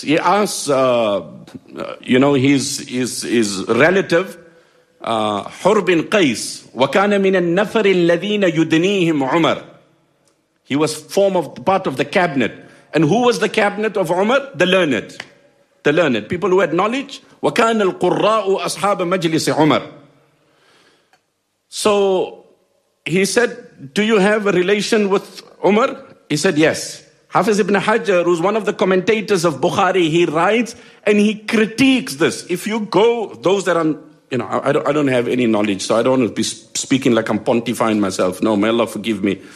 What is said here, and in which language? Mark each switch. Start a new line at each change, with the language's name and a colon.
English: He asks, his relative, Hur bin Qais,
Arabic: وَكَانَ مِنَ النَّفَرِ الَّذِينَ يُدْنِيهِمْ
English: Umar. He was part of the cabinet. And who was the cabinet of Umar? The learned. People who had knowledge.
Arabic: وَكَانَ الْقُرَّاءُ أَصْحَابَ مَجْلِسِ Umar.
English: So he said, do you have a relation with Umar? He said, yes. Hafiz ibn Hajar, who's one of the commentators of Bukhari, he writes and he critiques this. If you go, those that are, you know, I don't have any knowledge, so I don't want to be speaking like I'm pontifying myself. No, may Allah forgive me.